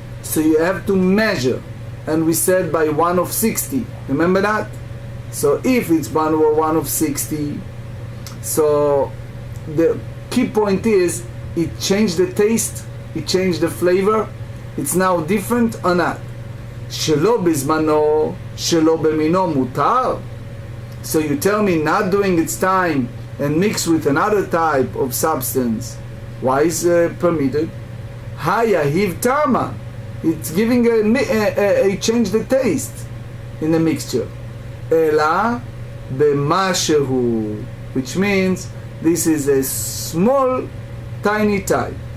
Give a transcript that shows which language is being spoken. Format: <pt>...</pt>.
<en>So you have to measure. And we said by 1 of 60. Remember that? So if it's 1 of 60, so the key point is, it changed the taste, it changed the flavor, it's now different or not.</en> <he>שלא בזמנו, שלא במינו מותר.</he> <en>So you tell me not during its time and mix with another type of substance, why is permitted?</en> <he>Haya hiv tama.</he> <en>It's giving a change the taste in the mixture.</en> <he>Ela b'mashehu,</he> <en>which means this is a small, tiny type.</en>